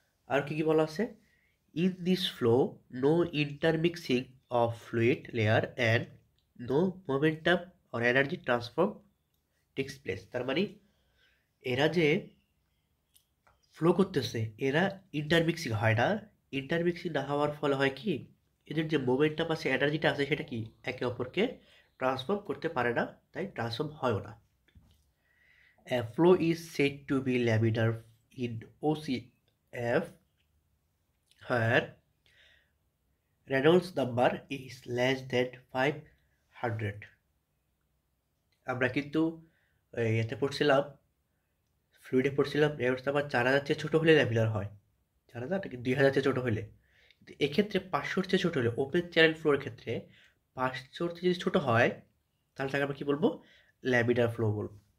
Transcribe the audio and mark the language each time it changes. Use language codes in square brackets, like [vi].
[bn] আর কি কি বলা আছে, [en] In this flow no intermixing of fluid layer and no momentum or energy transfer takes place. [bn] তার মানে এরা যে ফ্লো করতেছে এরা ইন্টারমিক্সিং হয় না। ইন্টারমিক্সিং না হওয়ার ফলে হয় কি, এদের যে মোমেন্টাম আছে, এনার্জিটা আছে, সেটা কি একে অপরকে ট্রান্সফর্ম করতে পারে না, তাই ট্রান্সফর্ম হয়ও না। [en] A flow is said to be laminar in OCF where Reynolds number is less than 500। [bn] আমরা কিন্তু এতে পড়ছিলাম, ফ্লুইডে পড়ছিলাম রেনল্ডস নাম্বার 4000 চেয়ে ছোটো হলে ল্যামিনার হয়, 4000 নাকি 2000 চেয়ে ছোটো হলে। কিন্তু এক্ষেত্রে 500-র চেয়ে ছোটো হলে, ওপেন চ্যানেল ফ্লোর ক্ষেত্রে 500-র চেয়ে যদি ছোটো হয় তাহলে তাকে আমরা কী বলবো, ল্যামিনার ফ্লো বলবো।